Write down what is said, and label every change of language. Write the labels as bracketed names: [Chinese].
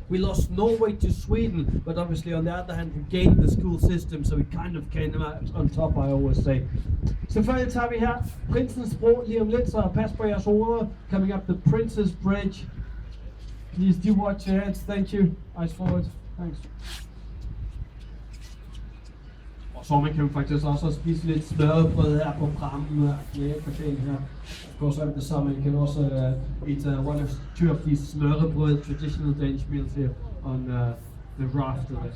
[English] We lost Norway to Sweden, but obviously on the other hand we gained the school system, so we kind of came out on top, I always say. [Danish] Selvfølgelig tager vi her Prinsens Bro lige om lidt, så pas på jeres hoveder. [English] Coming up the Princess Bridge. Please do watch your heads, thank you. Eyes forward, thanks. [Danish] Og så man kan jo faktisk også spise lidt smørrebrød her på prammen i caféen her. [English] Of course, over the summer you can also eat two of these smørrebrød, traditional Danish meals here on the raft.